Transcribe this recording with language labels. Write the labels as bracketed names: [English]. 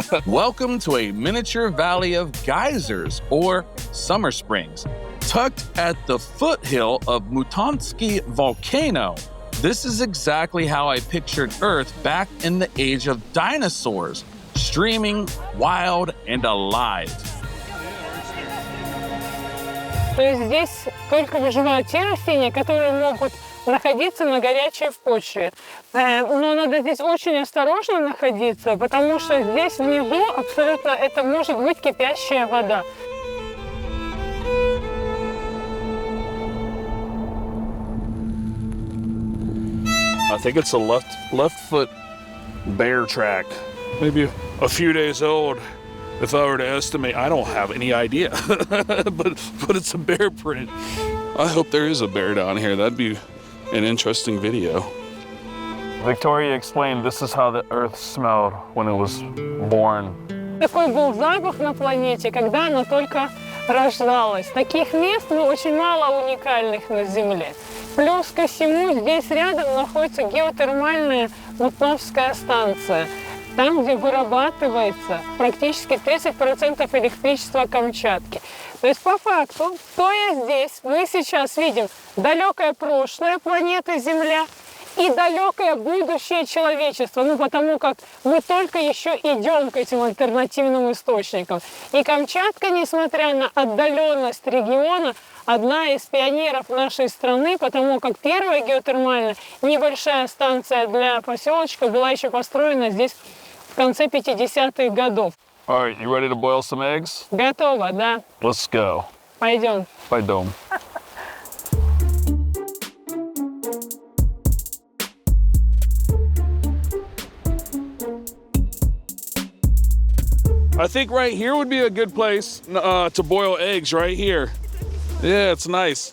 [English] Welcome to a miniature valley of geysers or summer springs. Tucked at the foothill of Mountaineering volcano. This is exactly how I pictured Earth back in the age of dinosaurs, streaming, wild, and alive. [Russian] То есть здесь только выживают те растения, которые могут находиться на горячей почве. Но надо здесь очень осторожно находиться, потому что здесь внизу абсолютно это может быть кипящая вода. [English] I think it's a left foot bear track. Maybe a few days old, if I were to estimate. I don't have any idea, but it's a bear print. I hope there is a bear down here. That'd be an interesting video. Victoria explained this is how the Earth smelled when it was born. [Russian] Такой был запах на планете, когда она только рождалась. Таких мест очень мало уникальных на Земле. Плюс ко всему, здесь рядом находится геотермальная Мутновская станция, там, где вырабатывается практически 30% электричества Камчатки. То есть, по факту, стоя здесь, мы сейчас видим далекое прошлое планеты Земля и далекое будущее человечества, потому как мы только еще идем к этим альтернативным источникам. И Камчатка, несмотря на отдаленность региона, одна из пионеров нашей страны, потому как первая геотермальная небольшая станция для поселочка была еще построена здесь в конце 50-х годов. [English] All right, you ready to boil some eggs? [Russian] Готово, да. [English] Let's go. [Russian] Пойдем. Пойдем. [English] I think right here would be a good place to boil eggs, right here. Yeah, it's nice.